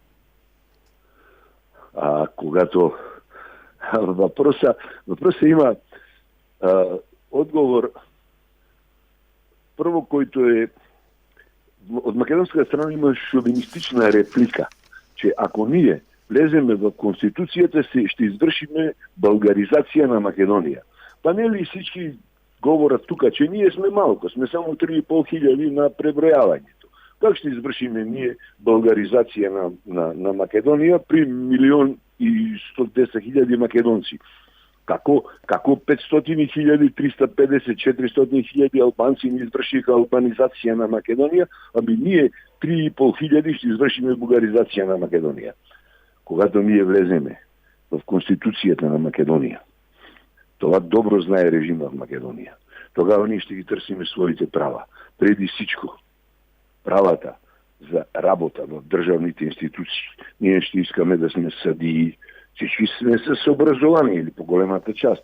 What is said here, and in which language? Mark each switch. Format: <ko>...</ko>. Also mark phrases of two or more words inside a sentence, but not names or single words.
<bg>Когато въпроса има отговор, първо, който е от македонска страна има шовинистична реплика, че ако ние влеземе в Конституцията, ще извършиме българизация на Македония. Па не ли всички говорят тук, че ние сме малко, сме само 3,5 хиляди на преброяването. Как ще извършиме ние българизация на Македонија при 1.110.000 македонци?</bg> <mk>Како 500.000, 350, 400.000 албанци не извршиха албанизација на Македонија,</mk> <bg>ами ние 3.500 ще извршиме бугаризација на Македонија. Когато ние влеземе в Конституцијата на Македонија, това добро знае режима в Македонија. Тогава ние ще ги търсиме своите права. Преди всичко, правата за работа в државните институции. Ние ще искаме да сме съдии, всички сме с образование или по големата част.</bg>